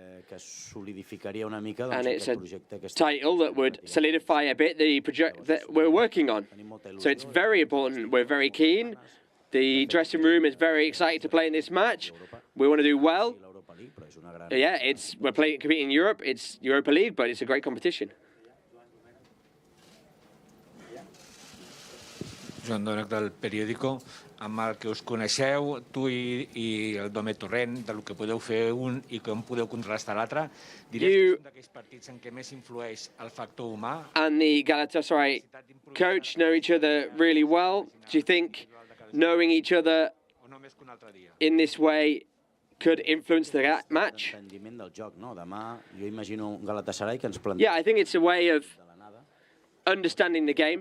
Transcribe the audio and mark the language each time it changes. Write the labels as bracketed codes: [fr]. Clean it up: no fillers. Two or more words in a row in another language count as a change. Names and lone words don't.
[en] And it's a title that would solidify a bit the project that we're working on. So it's very important. We're very keen. The dressing room is very excited to play in this match. We want to do well. Yeah, we're competing in Europe. It's Europa League, but it's a great competition. [ca] Joan Domènech del periòdico, amb el que us coneixeu, tu i el Dome Torrent, del que podeu fer un i com podeu contrastar l'altre, diries que és un d'aquells partits en què més influeix el factor humà? [en] And the Galatasaray coach know each other really well. Do you think knowing each other in this way could influence the match? Yeah, I think it's a way of understanding the game.